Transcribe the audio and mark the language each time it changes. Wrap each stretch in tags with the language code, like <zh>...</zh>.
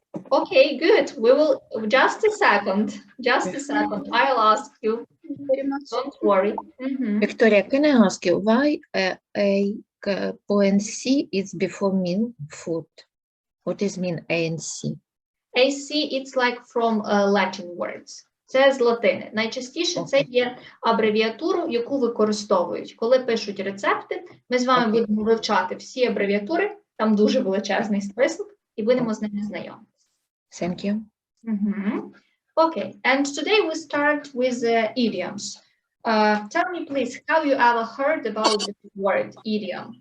<en>Okay, good. We will just a second. I'll ask you. Very much. Don't worry. Victoria, can I ask you why O and C is before meal food? What does mean A and C? AC, it's like from Latin words.</en> <uk>Це з латини. Найчастіше це є абревіатуру, яку використовують. Коли пишуть рецепти, ми з вами будемо вивчати всі абревіатури, там дуже величезний список, і будемо з ними знайомитися.</uk> <en>Thank you. Okay, and today we start with idioms. Tell me, please, have you ever heard about the word idiom?</en>